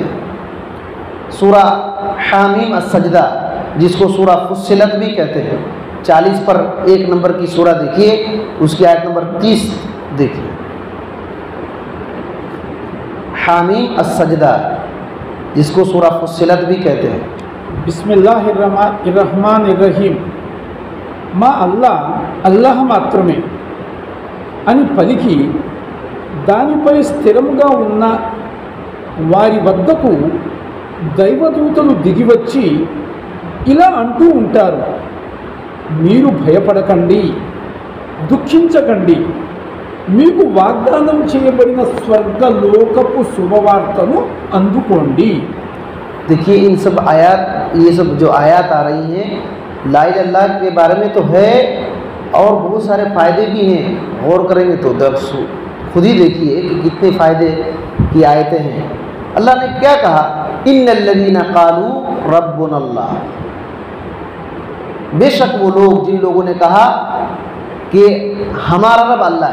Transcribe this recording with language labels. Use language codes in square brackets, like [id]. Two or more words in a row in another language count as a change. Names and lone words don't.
[ur] سورہ حامیم السجدہ، جس کو سورہ فصلت بھی کہتے ہیں، 40 پر 1 نمبر کی سورہ دیکھیے، اس کی آیت نمبر 30 دیکھیے۔ حامیم السجدہ، جس کو سورہ فصلت بھی کہتے ہیں۔ [ar] بسم اللہ الرحمن الرحیم. [te] మా అల్లాహ్ మాత్రమే అని పలికి దానిపై స్థిరంగా ఉన్న వారి వద్దకు దైవదూతలు దిగివచ్చి ఇలా అంటూ ఉంటారు, మీరు భయపడకండి, దుఃఖించకండి, మీకు వాగ్దానం చేయబడిన స్వర్గలోకపు శుభవార్తను అందుకోండి. [ur] دیکھیے ان سب آیات، یہ سب جو آیات آ رہی ہیں [ar] لا الہ الا اللہ [ur] کے بارے میں تو ہے، اور بہت سارے فائدے بھی ہیں، غور کریں گے تو خود ہی دیکھیے کہ کتنے فائدے کی آیتیں ہیں۔ اللہ نے کیا کہا؟ [ar] ان الذین قالوا ربنا اللہ، [ur] بے شک وہ لوگ جن لوگوں نے کہا کہ ہمارا رب اللہ